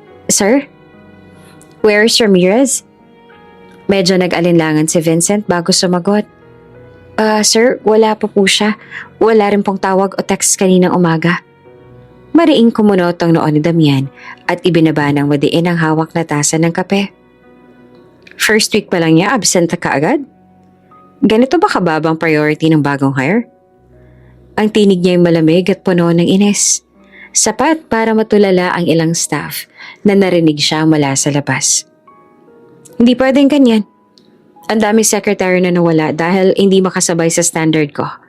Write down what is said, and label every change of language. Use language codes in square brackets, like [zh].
[en] "Sir? Where's Ramirez?" [tl] Medyo nag-alinlangan si Vincent bago sumagot. Sir, wala pa po siya. Wala rin pong tawag o text kaninang umaga." Mariing kumunot ang noo ni Damian at ibinaba ng madiin ang hawak na tasa ng kape. "First week pa lang niya, absent ka agad? Ganito ba kababang priority ng bagong hire?" Ang tinig niya ay malamig at puno ng inis. Sapat para matulala ang ilang staff na narinig siya mula sa labas. "Hindi pwedeng ganyan. Ang daming secretary na nawala dahil hindi makasabay sa standard ko.